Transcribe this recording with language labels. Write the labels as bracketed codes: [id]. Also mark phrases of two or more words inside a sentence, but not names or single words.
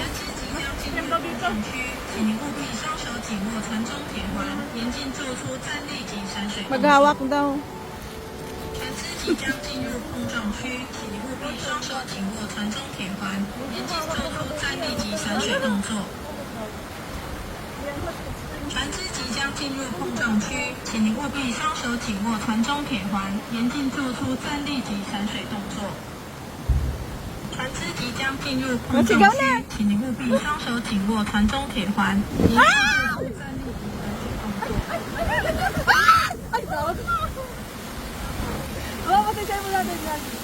[tl] Yung babi ko. [zh] 请您务必双手紧握传中铁环，严禁做出站立及闪水动作。 [tl] Maghawak daw. [zh] 船只即将进入碰撞区，请您务必双手紧握船中铁环，严禁做出站立及闪水动作。船只即将进入碰撞区，请您务必双手紧握船中铁环，严禁做出站立及闪水动作。船只即将进入碰撞区，请您务必双手紧握船中铁环，严禁做出站立及闪水动作。 [tl] Ay, tawag. Oh, pasensya mo natin yan.